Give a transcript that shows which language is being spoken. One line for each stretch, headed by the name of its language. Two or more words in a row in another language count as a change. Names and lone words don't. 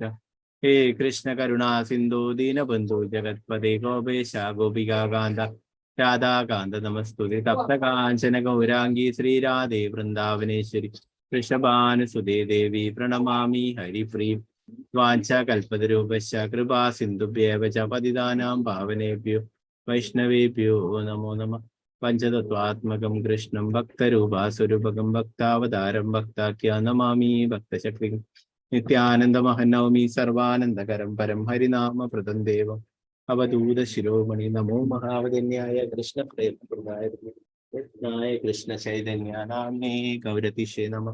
Sanskrit: ഹേ കൃഷ്ണ കരുണാ സിന്ധു ദീനബന്ധു ജഗത്പദേ ഗോപേശ ഗോപികാകാന്ത രാധാകാന്ത നമസ്തുതേ. തപ്തകാഞ്ചന ഗൗരാംഗീ ശ്രീരാധേ വൃന്ദാവനേശ്വരി വൃഷഭാനുസുതേ ദേവി പ്രണമാമി ഹരിപ്രീം. വാഞ്ചാകൽപതരൂപശ്ച കൃപാ സിന്ധുഭ്യേവ ച പതിതാനാം പാവനേഭ്യോ വൈഷ്ണവേഭ്യോ നമോ നമഃ. പഞ്ചതത്വാത്മകം കൃഷ്ണം ഭക്തരൂപാസ്വരൂപകം ഭക്താവതാരം ഭക്താഖ്യാ നമാമി ഭക്തശക്തികം. നിത്യാനന്ദമഹനൗമി സർവാനന്ദകരം പരം ഹരിനാമപ്രദം ദേവം അവധൂത ശിരോമണി. നമോ മഹാവദന്യായ കൃഷ്ണ പ്രേമപ്രദായ കൃഷ്ണായ കൃഷ്ണ ചൈതന്യ നാമ്നേ ഗൗരതിഷേ നമഃ.